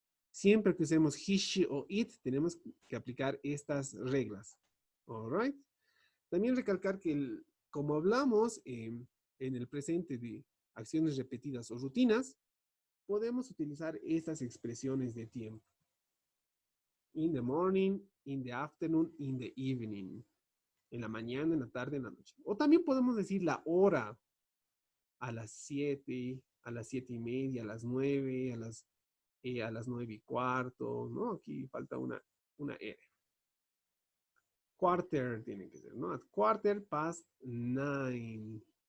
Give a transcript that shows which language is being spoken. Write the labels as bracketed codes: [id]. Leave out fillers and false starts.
[es] Siempre que usemos he, she o it, tenemos que aplicar estas reglas. [en] All right. [es] También recalcar que como hablamos en el presente de acciones repetidas o rutinas, podemos utilizar estas expresiones de tiempo. [en] In the morning, in the afternoon, in the evening. [es] En la mañana, en la tarde, en la noche. O también podemos decir la hora. A las 7, a las 7:30, a las 9, a las 9:15, ¿no? Aquí falta una R. Quarter tiene que ser, ¿no? [en] At 9:15.